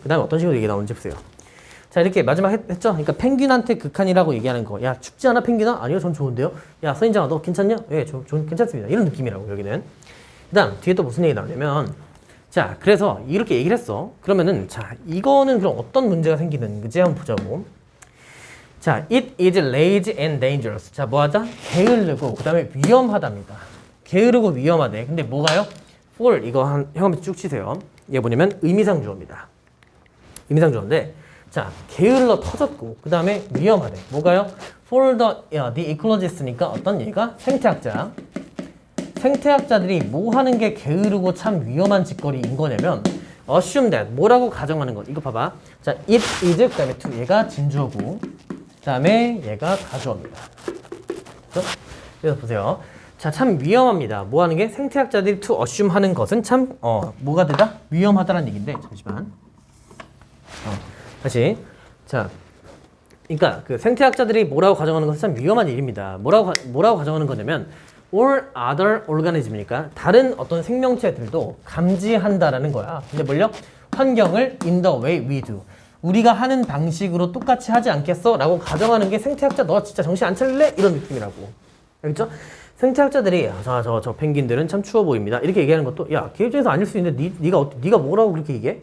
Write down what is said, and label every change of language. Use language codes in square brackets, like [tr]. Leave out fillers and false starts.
[ko] 그 다음에 어떤 식으로 얘기 나오는지 보세요. 자, 이렇게 마지막 했죠? 그러니까 펭귄한테 극한이라고 얘기하는 거. 야, 춥지 않아 펭귄아? 아니요, 전 좋은데요. 야, 선인장아 너 괜찮냐? 예, 괜찮습니다. 이런 느낌이라고 여기는. 그 다음 뒤에 또 무슨 얘기 나오냐면, 자, 그래서 이렇게 얘기를 했어. 그러면은 자, 이거는 그럼 어떤 문제가 생기는지 한번 보자고. [en] 자, it is lazy and dangerous. [ko] 자, 뭐하다? 게으르고 그 다음에 위험하답니다. 게으르고 위험하대. 근데 뭐가요? for 이거 형한테 쭉 치세요. 이게 뭐냐면 의미상 주어입니다. 의미상 주어인데, 자, 게을러 터졌고 그 다음에 위험하대. 뭐가요? for the ecologist 니까 어떤 얘가? 생태학자. 생태학자들이 뭐 하는 게 게으르고 참 위험한 짓거리인 거냐면 assume that 뭐라고 가정하는 것. 이거 봐봐. 자, it is 그 다음에 to 얘가 진주어고 그 다음에 얘가 가주어입니다. 그렇죠? 그래서 보세요. 자, 참 위험합니다. 뭐 하는 게? 생태학자들이 to assume 하는 것은 참 뭐가 되다? 위험하다라는 얘기인데 잠시만. 다시. 자, 그러니까 그 생태학자들이 뭐라고 가정하는 것은 참 위험한 일입니다. 뭐라고 가정하는 거냐면 all other organism 이니까 다른 어떤 생명체들도 감지한다라는 거야. 근데 뭘요? [en] 환경을 in the way we do. [ko] 우리가 하는 방식으로 똑같이 하지 않겠어? 라고 가정하는 게 생태학자 너 진짜 정신 안 차릴래? 이런 느낌이라고. 알겠죠? 생태학자들이 저 펭귄들은 참 추워 보입니다. 이렇게 얘기하는 것도 야, 걔 입장에서 아닐 수 있는데 네가 뭐라고 그렇게 얘기해?